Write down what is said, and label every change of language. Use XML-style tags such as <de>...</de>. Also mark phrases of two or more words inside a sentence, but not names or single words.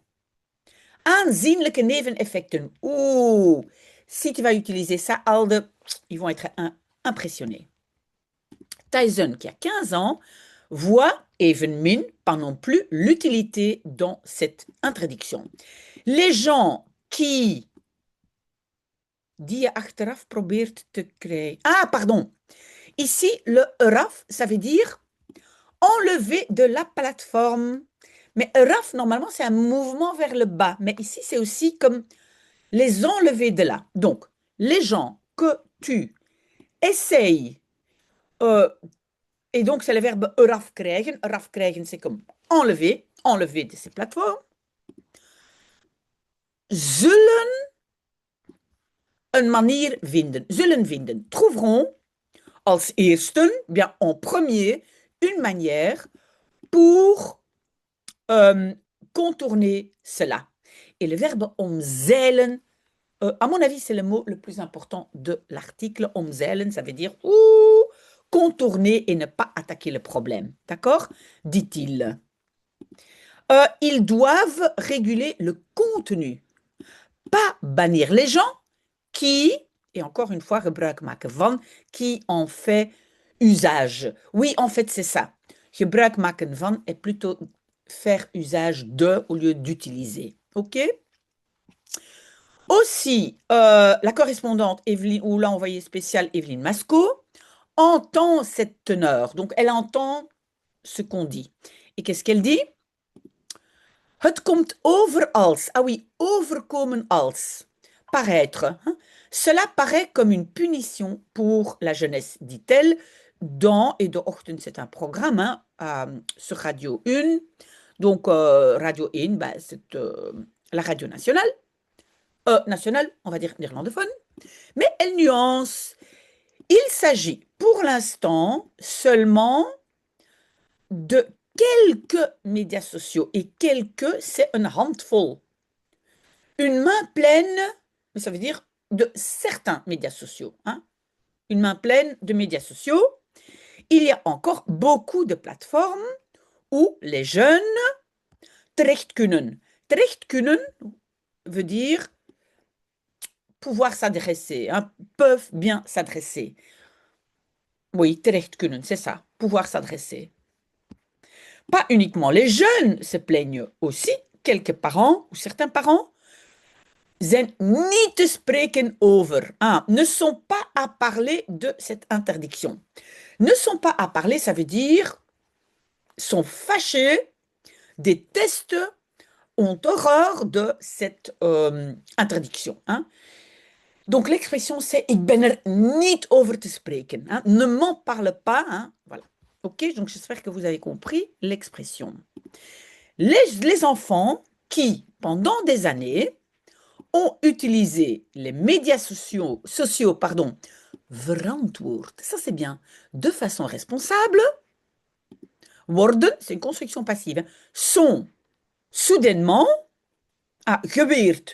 <nl>Aanzienlijke neveneffecten.</nl> <fr>Ouh, si tu vas utiliser ça, Alde, ils vont être impressionnés. Tyson, qui a 15 ans, voit evenmin, pas non plus, l'utilité dans cette interdiction. Les gens qui</fr> <nl>die je achteraf probeert te krijgen.</nl> <fr>Ah, pardon. Ici, le eraf, ça veut dire enlever de la plateforme. Mais eraf, normalement, c'est un mouvement vers le bas. Mais ici, c'est aussi comme les enlever de là. Donc, les gens que tu essayes, et donc c'est le verbe</fr> <nl>eraf krijgen. Eraf krijgen,</nl> <fr>c'est comme enlever, enlever de ces plateformes.</fr> <nl>Zullen een manier vinden. Zullen vinden. Trouveront als eerste,</nl> <fr>bien en premier, une manière pour contourner cela. Et le verbe omzeilen, à mon avis, c'est le mot le plus important de l'article. Omzeilen, ça veut dire contourner et ne pas attaquer le problème. D'accord? Dit-il. Ils doivent réguler le contenu, pas bannir les gens qui, et encore une fois,</fr> <nl>gebruik maken van,</nl> <fr>qui en fait usage. Oui, en fait, c'est ça.</fr> <nl>Gebruik maken van</nl> <fr>est plutôt faire usage de au lieu d'utiliser. OK? Aussi, la correspondante Evelyne, ou l'envoyée spéciale Evelyne Masco, entend cette teneur. Donc, elle entend ce qu'on dit. Et qu'est-ce qu'elle dit?</fr> <nl>Het komt over als.</nl> <fr>Ah oui,</fr> <nl>overkomen als.</nl> <fr>Paraître. Hein? Cela paraît comme une punition pour la jeunesse, dit-elle, dans Et de Ochtend, c'est un programme hein, sur Radio 1. Donc, Radio 1, bah, c'est la radio nationale. Nationale, on va dire néerlandophone. Mais elle nuance. Il s'agit pour l'instant seulement de quelques médias sociaux. Et quelques, c'est une handful. Une main pleine, ça veut dire de certains médias sociaux. Hein? Une main pleine de médias sociaux. Il y a encore beaucoup de plateformes où les jeunes</fr> <nl>terecht kunnen. Terecht kunnen</nl> <fr>veut dire pouvoir s'adresser, hein, peuvent bien s'adresser. Oui,</fr> <nl>terecht kunnen,</nl> <fr>c'est ça, pouvoir s'adresser. Pas uniquement les jeunes se plaignent aussi, quelques parents ou certains parents</fr> <nl>zijn niet te spreken over,</nl> <fr>hein, ne sont pas à parler de cette interdiction. Ne sont pas à parler, ça veut dire sont fâchés, détestent, ont horreur de cette interdiction. Hein. Donc l'expression c'est</fr> <nl>ik ben er niet over te spreken.</nl> <fr>Hein. Ne m'en parle pas. Hein. Voilà. Ok, donc j'espère que vous avez compris l'expression. Les enfants qui, pendant des années, ont utilisé les médias sociaux verantwoord, ça c'est bien, de façon responsable, worden, c'est une construction passive, sont soudainement, geweerd.</fr>